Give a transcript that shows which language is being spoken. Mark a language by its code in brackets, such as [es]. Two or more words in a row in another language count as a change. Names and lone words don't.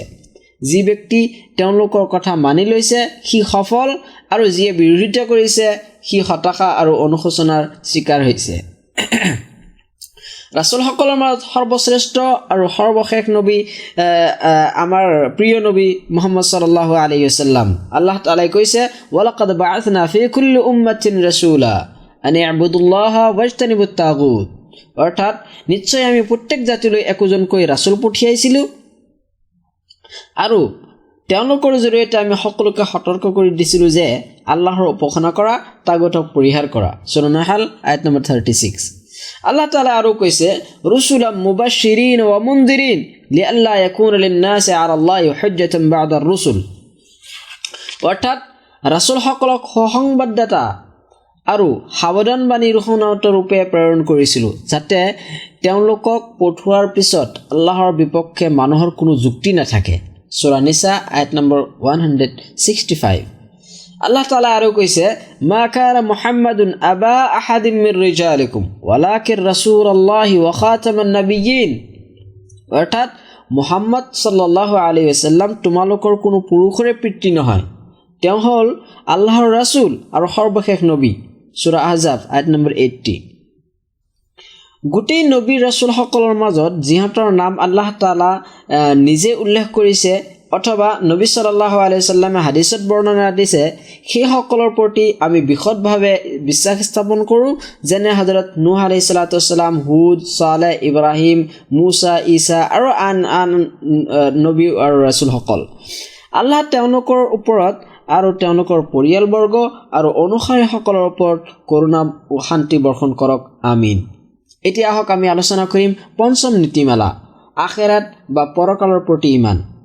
[as] যি ব্যক্তি তেওঁলোকৰ কথা মানি লৈছে সি সফল, আৰু যিয়ে বিৰোধিতা কৰিছে সি হতাশা আৰু অনুশোচনাৰ শিকাৰ হৈছে। ৰাছুলসকলৰ মাজত সৰ্বশ্ৰেষ্ঠ আৰু সৰ্বশেষ নবী আমাৰ প্ৰিয় নবী মুহাম্মদ [ar] صلى الله عليه وسلم. [as] আল্লাহ তাআলাই কৈছে, [ar] ولقد بعثنا في كل أمة رسولا أن اعبدوا الله واجتنبوا الطاغوت. [as] অৰ্থাৎ নিশ্চয় আমি প্ৰত্যেক জাতিলৈ একোজনকৈ ৰাছুল পঠিয়াইছিলোঁ আৰু তেওঁলোকৰ জৰিয়তে আমি সকলোকে সতৰ্ক কৰি দিছিলোঁ যে আল্লাহৰ উপাসনা কৰা, তাগুতক পৰিহাৰ কৰা। সূৰা নাহল আয়াত নম্বৰ 36। আল্লাহ তাআলা আৰু কৈছে, [ar] رسلا مبشرين ومنذرين لئلا يكون للناس على الله حجة بعد الرسل. [as] অৰ্থাৎ ৰাছুলসকলক সুসংবাদদাতা আৰু সাৱধানবাণী শুনাওঁত ৰূপে প্ৰেৰণ কৰিছিলোঁ, যাতে তেওঁলোকক পঠোৱাৰ পিছত আল্লাহৰ বিপক্ষে মানুহৰ কোনো যুক্তি নাথাকে। সূৰা নিসা আয়াত নম্বৰ 165। আল্লাহ তাআলা আৰু কৈছে, [ar] ما كان محمد أبا أحد من رجالكم ولكن رسول الله وخاتم النبيين. [as] অৰ্থাৎ মুহাম্মদ [ar] صلى الله عليه وسلم [as] তোমালোকৰ কোনো পুৰুষৰে পিতৃ নহয়, তেওঁ হ'ল আল্লাহৰ ৰাছুল আৰু সৰ্বশেষ নবী। সূৰা আহজাব আয়াত নম্বৰ 80। গোটেই নবী ৰাছুলসকলৰ মাজত যিহঁতৰ নাম আল্লাহ তাআলা নিজে উল্লেখ কৰিছে অথবা নবী [ar] صلى الله عليه وسلم [as] হাদিছত বৰ্ণনা দিছে, সেইসকলৰ প্ৰতি আমি বিশদভাৱে বিশ্বাস স্থাপন কৰোঁ, যেনে হযৰত নূহ [ar] عليه الصلاة والسلام, [as] হুদ, সালেহ, ইব্ৰাহিম, মুছা, ঈসা আৰু আন নবী আৰু ৰাছুলসকল। আল্লাহ তেওঁলোকৰ ওপৰত আৰু তেওঁলোকৰ পৰিয়ালবৰ্গ আৰু অনুসাৰীসকলৰ ওপৰত কৰোণা ও শান্তি বৰ্ষণ কৰক, আমিন। এতিয়া আহক আমি আলোচনা কৰিম পঞ্চম নীতিমালা, আখিৰাত বা পৰকালৰ প্ৰতি ইমান।